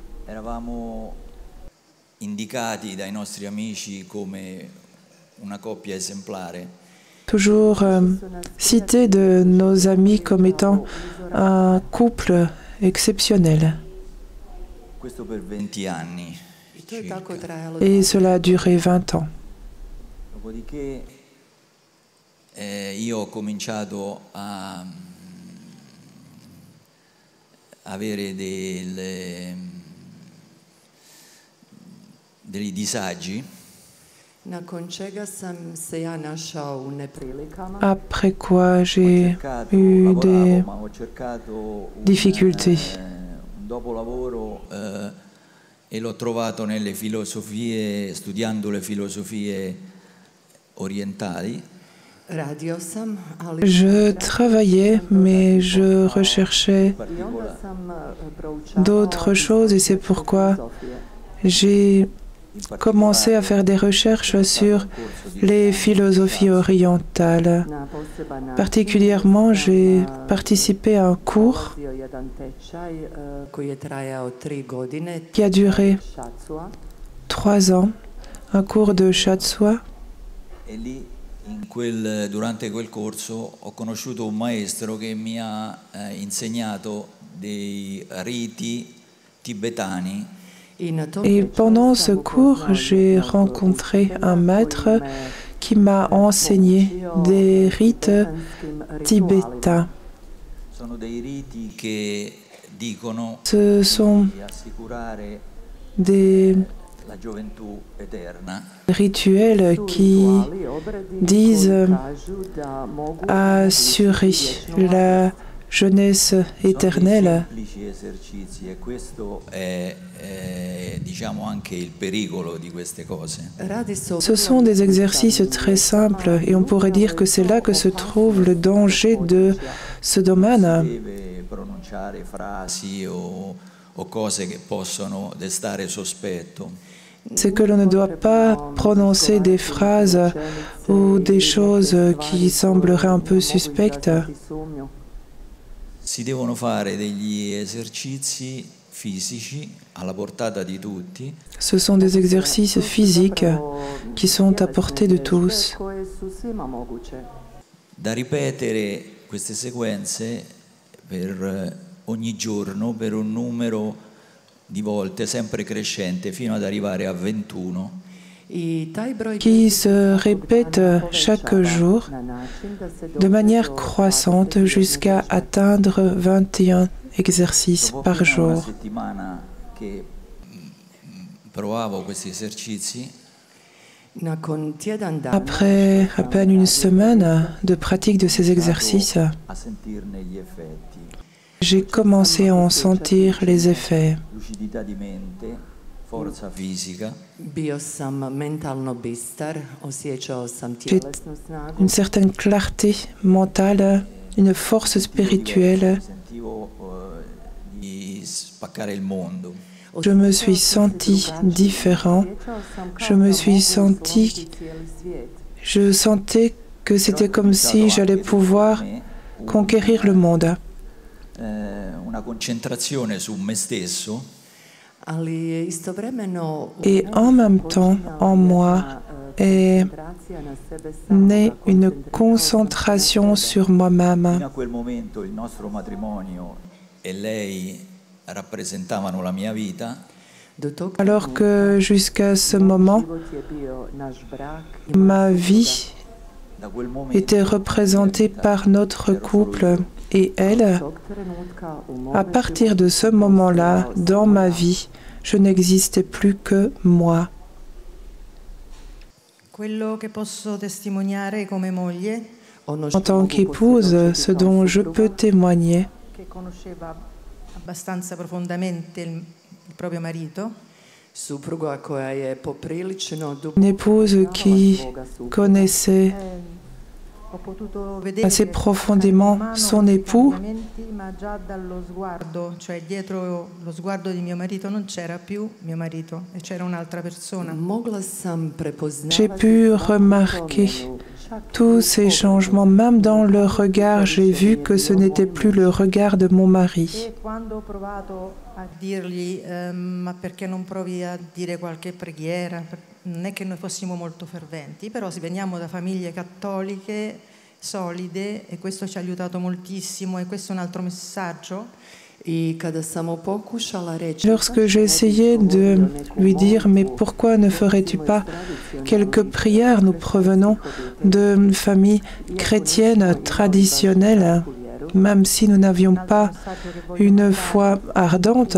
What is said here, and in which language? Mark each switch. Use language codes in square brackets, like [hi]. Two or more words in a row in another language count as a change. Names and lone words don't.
[it] Eravamo indicati dai nostri amici come una coppia esemplare. [fr] Toujours cité de nos amis comme étant un couple exceptionnel. [it] Questo per 20 anni [hr] I to je [it] circa. [hr] tako trajalo. [fr] Et cela a duré 20 ans. [it] Dopodiché io ho cominciato a avere dei disagi. [hr] Nakon čega sam se ja našao u neprilikama. [fr] Après quoi, j'ai [it] Cercato, [fr] eu des [it] lavoravo, ma ho cercato [fr] difficultés. [it] un dopolavoro e l'ho trovato nelle filosofie, studiando le filosofie orientali. [hr] Radio sam, ali [fr] Je travaillais, mais je recherchais [hr] i onda sam proučavala [fr] d'autres choses et c'est pourquoi j'ai commencé à faire des recherches sur les philosophies orientales. [hr] na poseban način. [fr] Particulièrement, j'ai participé à un cours [hr] Bio jedan tečaj koji je trajao 3 godine. [fr] qui a duré [hr] Šacua. [fr] 3 ans, un cours de Shatsua. [it] E lì, durante quel corso, ho conosciuto un maestro che mi ha insegnato dei riti tibetani. [hr] I na tom [fr] Et [hr] tečaju [fr] pendant [hr] sam [fr] ce cours, [hr] upoznao [fr] j'ai [hr] jednog [fr] rencontré [hr] učitelja [fr] un maître [hr] koji me [fr] qui m'a enseigné [hr] poučio [fr] des rites [hr] tibetanskim ritualima. [fr] tibétains. [it] Sono dei riti che dicono [fr] Ce sont [it] di assicurare [fr] des [it] la gioventù eterna. [fr] rituels qui [it] Rituali, [hr] obredi [fr] disent [hr] koji kažu da mogu [fr] assurer [hr] vječnu [fr] la jeunesse éternelle. [it] Sono dei semplici esercizi e questo è diciamo anche il pericolo di queste cose. [hr] Radi se o [fr] Ce sont des exercices très simples et on pourrait dire que c'est là que se trouve le danger de ce domaine. [it] Si deve pronunciare frasi o cose che possono destare sospetto. [fr] c'est que l'on ne doit pas prononcer des phrases ou des choses qui sembleraient un peu suspectes. [it] Si devono fare degli esercizi fisici alla portata di tutti. [fr] Ce sont des exercices physiques qui sont à portée de tous. [it] Da ripetere queste sequenze per ogni giorno per un numero di volte sempre crescente fino ad arrivare a 21. [fr] Qui se répètent chaque jour de manière croissante jusqu'à atteindre 21 exercices par jour. [it] Una settimana che provavo questi esercizi. [fr] Après à peine une semaine de pratique de ces exercices, j'ai commencé à en sentir les effets. [it] Lucidità di mente, forza fisica. [fr] J'ai une certaine clarté mentale, une force spirituelle. [it] Sentivo di spaccare il mondo. [fr] Je me suis senti différent. Je sentais que c'était comme si j'allais pouvoir conquérir le monde. [it] Una concentrazione su me stesso. [fr] Et en même temps, en moi, est née une concentration sur moi-même. [it] Fino a quel momento il nostro matrimonio e lei rappresentavano la mia vita. [fr] Alors que jusqu'à ce moment, ma vie était représentée par notre couple et elle. À partir de ce moment-là, dans ma vie, je n'existais plus que moi. En tant qu'épouse, ce dont je peux témoigner, [it] abbastanza profondamente il proprio marito. [fr] Une épouse qui connaissait assez profondément son époux. [it] Ma già dallo sguardo, cioè dietro lo sguardo di mio marito non c'era più mio marito e c'era un'altra persona. [fr] J'ai pu remarquer tous ces changements, même dans le regard, j'ai vu que ce n'était plus le regard de mon mari. [it] E quando ho provato a dirgli ma perché non provi a dire qualche preghiera? Non è che noi fossimo molto ferventi, però veniamo da famiglie cattoliche solide e questo ci ha aiutato moltissimo e questo è un altro messaggio. [fr] Lorsque j'ai essayé de lui dire « Mais pourquoi ne ferais-tu pas quelques prières ?» Nous provenons de familles chrétiennes traditionnelles, même si nous n'avions pas une foi ardente.